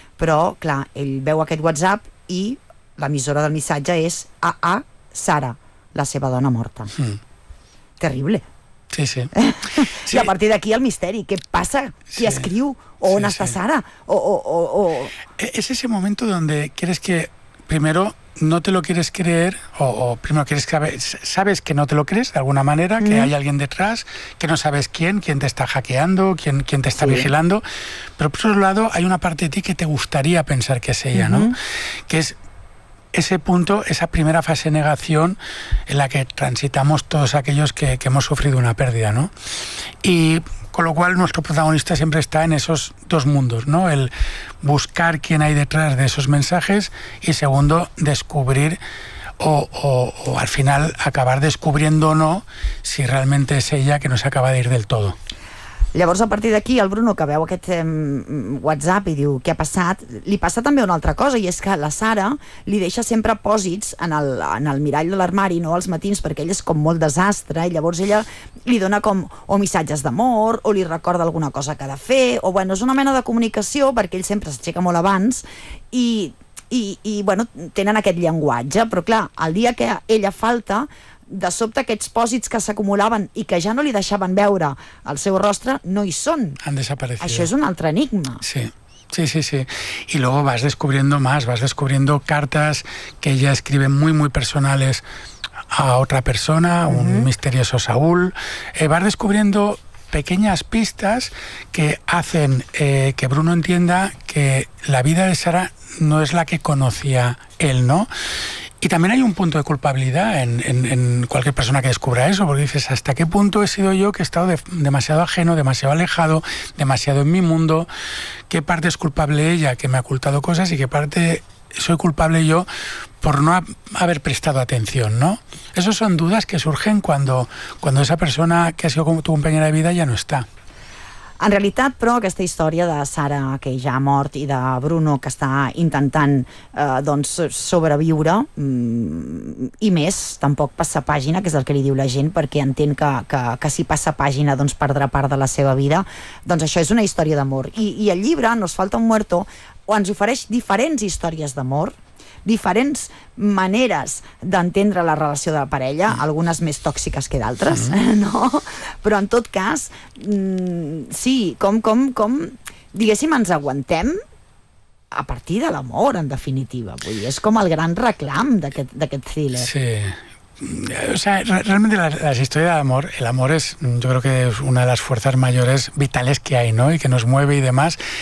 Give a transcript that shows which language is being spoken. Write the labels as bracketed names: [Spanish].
[Catalan] Però, clar, ell veu aquest WhatsApp i l'emissora del missatge és AA Sara, la seva dona morta. Mm. Terrible. Sí, sí. Sí. I a partir d'aquí el misteri, què passa, qui escriu, o on està Sara, o... [Spanish] És ese momento donde quieres que, primero, no te lo quieres creer, o primero quieres que sabes que no te lo crees, de alguna manera, que hay alguien detrás, que no sabes quién te está hackeando, quién te está vigilando, pero por otro lado hay una parte de ti que te gustaría pensar que es ella, ¿no? Que es ese punto, esa primera fase de negación en la que transitamos todos aquellos que hemos sufrido una pérdida, ¿no? Y con lo cual nuestro protagonista siempre está en esos dos mundos, ¿no? El buscar quién hay detrás de esos mensajes y, segundo, descubrir o al final acabar descubriendo o no si realmente es ella, que no se acaba de ir del todo. [Catalan] Llavors, a partir d'aquí, el Bruno, que veu aquest WhatsApp i diu què ha passat, li passa també una altra cosa, i és que la Sara li deixa sempre pòsits en el mirall de l'armari, no als matins, perquè ell és com molt desastre, i llavors ella li dona com o missatges d'amor, o li recorda alguna cosa que ha de fer, o bueno, és una mena de comunicació, perquè ell sempre s'aixeca molt abans, i bueno, tenen aquest llenguatge, però clar, el dia que ella falta, de sobte aquests pòsits que s'acumulaven i que ja no li deixaven veure el seu rostre, no hi són. [Spanish] Han desaparecido. [Catalan] Això és un altre enigma. Sí, sí, sí, sí. [Spanish] Y luego vas descubriendo más, vas descubriendo cartas que ella escribe muy, muy personales a otra persona, un misterioso Saúl. Vas descubriendo pequeñas pistas que hacen que Bruno entienda que la vida de Sara no es la que conocía él, ¿no? Y también hay un punto de culpabilidad en cualquier persona que descubra eso, porque dices, ¿hasta qué punto he sido yo que he estado demasiado ajeno, demasiado alejado, demasiado en mi mundo? ¿Qué parte es culpable ella, que me ha ocultado cosas, y qué parte soy culpable yo por no haber prestado atención, ¿no? Esas son dudas que surgen cuando esa persona que ha sido tu compañera de vida ya no está. [Catalan] En realitat, però, aquesta història de Sara, que ja ha mort, i de Bruno, que està intentant doncs, sobreviure, i més, tampoc passa pàgina, que és el que li diu la gent, perquè entén que si passa pàgina doncs perdrà part de la seva vida, doncs això és una història d'amor. I el llibre, Nos falta un muerto, ens ofereix diferents històries d'amor, diferents maneres d'entendre la relació de la parella, algunes més tòxiques que d'altres, no? Però en tot cas, sí, com diguéssim, ens aguantem a partir de l'amor, en definitiva. Vull dir, és com el gran reclam d'aquest thriller. Sí. [Spanish] O sea, realmente la historia de amor, el amor es, yo creo que es una de las fuerzas mayores vitales que hay, ¿no? Y que nos mueve y demás.